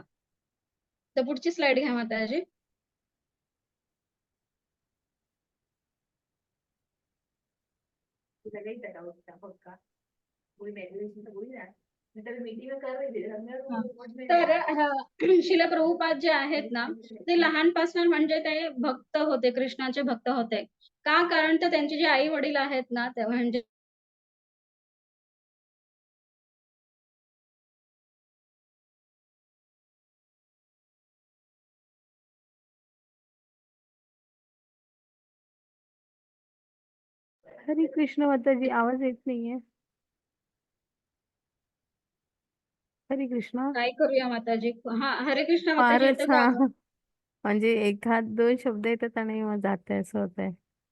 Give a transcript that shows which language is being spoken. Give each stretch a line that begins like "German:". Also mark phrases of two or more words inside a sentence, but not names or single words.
Marathi: तर पुढची स्लाइड घ्या माताजी. तर शिला प्रभुपाद जे आहेत ना, ते लहानपासून म्हणजे ते भक्त होते, कृष्णाचे भक्त होते. का? कारण तर त्यांचे जे आई वडील आहेत ना, ते म्हणजे हरे कृष्ण माताजी, आवाज येत नाहीये. हरे कृष्ण. काय करूया माताजी? हा हरे कृष्ण माताजी, फारच येतं का हा आवाज? म्हणजे एखाद दोन शब्द येतात आणि मग जाते असं होत आहे.